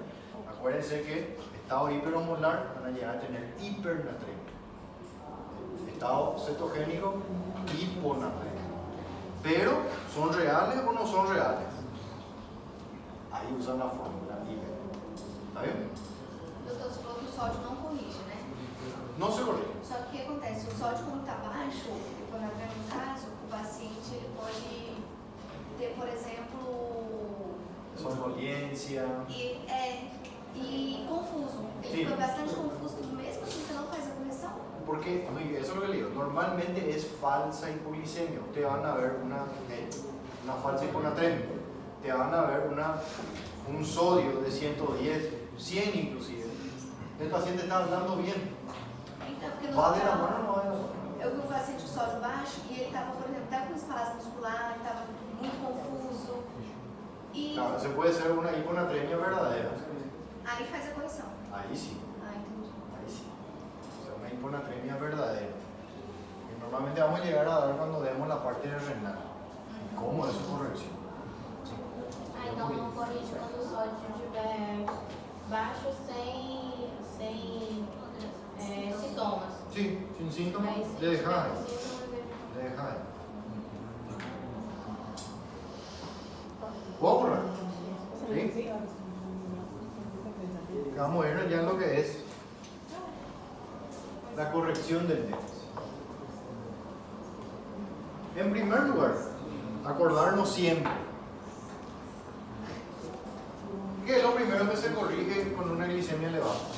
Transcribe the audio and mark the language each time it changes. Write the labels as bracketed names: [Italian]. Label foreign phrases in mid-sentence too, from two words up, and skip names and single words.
[Spanish] Acuérdense que estado hiperosmolar van a llegar a tener hipernatremia. Estado cetogénico, hiponatremia. Pero, ¿son reales o no son reales? Aí usan la fórmula hiper. ¿Está bien? [Portuguese] Doutor, você falou que o sódio não corrige, né? [Spanish] No se corrige. [Portuguese] Só que o que acontece? O sódio, quando está baixo, quando no caso, o paciente ele pode ter, por exemplo, [Spanish] Somnolencia. [Portuguese] E confuso. Ele Sim. fica bastante confuso, mesmo se você não faz a correção. [Spanish] Porque, eso es lo que le digo, normalmente es falsa hipoglicemia. Te van a ver una falsa hiponatremia. Te van a ver un sodio de 110, 100 inclusive. El paciente está andando bien. [Portuguese] Então, porque [Spanish] ¿Va de la mano o no va de la mano? [Portuguese] eu vi um paciente com sódio baixo e ele estava, por exemplo, com espasmo muscular, estava muito confuso. E [Spanish] Claro, se puede ser una hiponatremia verdadera. [Portuguese] aí faz a correção. [Spanish] Ahí sí, [Portuguese] Ah, entendi. [Spanish] ahí sí. O sea, una hiponatremia verdadera. Que normalmente vamos a llegar a dar cuando demos la parte renal. ¿Cómo es su corrección? [Portuguese] Ah, então não corrige quando o sódio estiver baixo sem sintomas. [Spanish] Sí, sin síntomas, [Portuguese] Aí, se [Spanish] le dejas [Portuguese] tiver [Spanish] ahí. [Portuguese] com sintomas, [Spanish] Le dejas ahí. ¿Puedo borrar? ¿Sí? Vamos a irnos ya en lo que es la corrección del déficit. En primer lugar, acordarnos siempre que es lo primero que se corrige con una glicemia elevada.